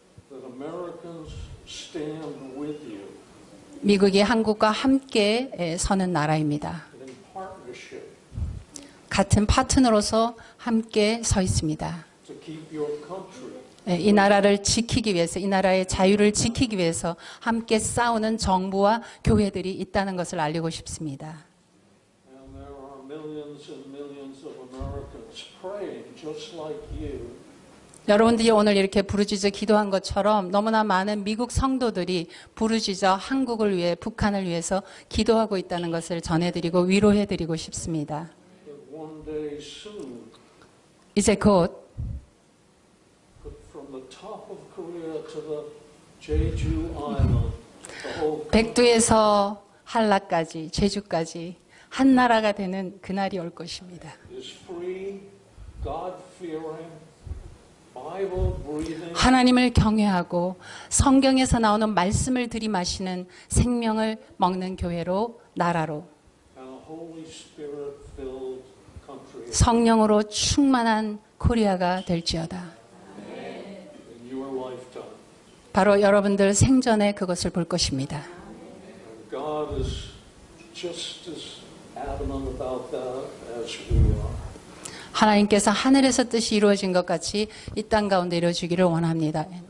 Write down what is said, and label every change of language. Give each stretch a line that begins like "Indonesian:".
English: that Americans stand with you
Korean: 미국이 한국과 함께 서는 나라입니다.
English: in partnership.
Korean: 같은 파트너로서 함께 서 있습니다.
English: to keep your country.
Korean: 예, 이 나라를 지키기 위해서, 이 나라의 자유를 지키기 위해서 함께 싸우는 정부와 교회들이 있다는 것을 알리고 싶습니다.
English: And there are millions and millions of Americans praying just like you.
Korean: 여러분들이 오늘 이렇게 부르짖어 기도한 것처럼 너무나 많은 미국 성도들이 부르짖어 한국을 위해, 북한을 위해서 기도하고 있다는 것을 전해드리고 위로해드리고 싶습니다.
English: That one day soon,
Korean: 이제 곧
English: from the top of Korea to the Jeju Island, the whole
Korean: 백두에서 한라까지, 제주까지 한 나라가 되는 그날이 올 것입니다.
English: is free, God-fearing, Bible-breathing,
Korean: 하나님을 경외하고 성경에서 나오는 말씀을 들이마시는 생명을 먹는 교회로, 나라로,
English: and a Holy Spirit-filled country
Korean: 성령으로 충만한 코리아가 될지어다.
English: in your lifetime.
Korean: 바로 여러분들 생전에 그것을 볼 것입니다.
English: And God is just as adamant about that as we are.
Korean: 하나님께서 하늘에서 뜻이 이루어진 것 같이 이 땅 가운데 이루어지기를 원합니다.